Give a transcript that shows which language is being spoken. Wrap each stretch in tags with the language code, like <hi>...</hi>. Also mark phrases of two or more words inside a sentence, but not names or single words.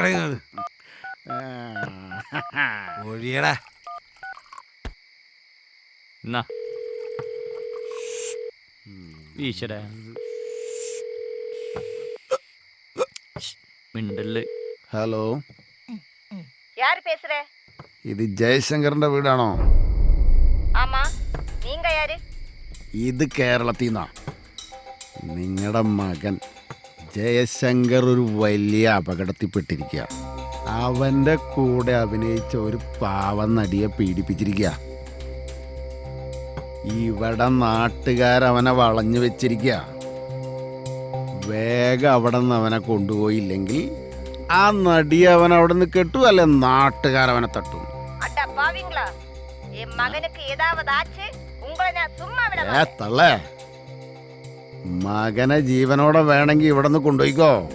<ml>ഒഴിയടാ. എന്നാ വീശടാ. മിണ്ടല്. ഹലോ,</ml> <ta>யார் பேசுற?</ta> <ml>ഇത് ജയശങ്കറിന്റെ വീടാണോ?</ml> <ta>ஆமா, நீங்க யாரு?</ta> <ml>ഇത് കേരളത്തിൽ നിന്നാ. നിങ്ങളുടെ മകൻ ജയശങ്കർ ഒരു വലിയ അപകടത്തിൽപ്പെട്ടിരിക്കുക. അവന്റെ കൂടെ അഭിനയിച്ച ഒരു പാവം നടിയെ പീഡിപ്പിച്ചിരിക്കുക. ഇവിടെ നാട്ടുകാരവനെ വളഞ്ഞു വെച്ചിരിക്കുക. വേഗം അവിടെ നിന്ന് അവനെ കൊണ്ടുപോയില്ലെങ്കിൽ ആ നടിയെ അവൻ അവിടെ നിന്ന് കെട്ടു, അല്ലെ നാട്ടുകാരവനെ തട്ടു.</ml> <ta>அட பாவிங்களா, என் மகனுக்கு ஏதாவது ஆச்சு உங்களை நான் சும்மா விட</ta> <ml>തള്ളേ, മകനെ ജീവനോടെ വേണമെങ്കിൽ ഇവിടെ നിന്ന് കൊണ്ടുപോയിക്കോ.</ml>